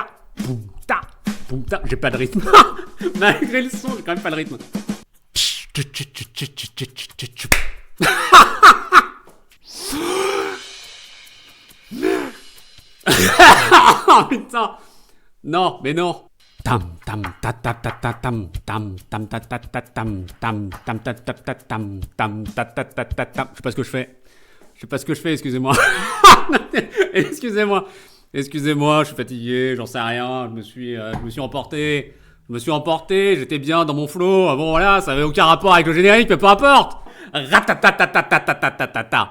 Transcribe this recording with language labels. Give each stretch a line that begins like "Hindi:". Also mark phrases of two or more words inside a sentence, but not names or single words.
French: J'ai pas de rythme. Malgré le son, j'ai quand même pas de rythme. Oh putain. Non, mais non. Tam tam ta ta ta ta tam tam tam ta ta ta tam tam tam ta ta ta tam tam ta ta ta ta tam. Je sais pas ce que je fais, excusez-moi. Excusez-moi, je suis fatigué, j'en sais rien, je me suis emporté, j'étais bien dans mon flow. Bon voilà, ça avait aucun rapport avec le générique, mais peu importe. Ratatatatatatatata.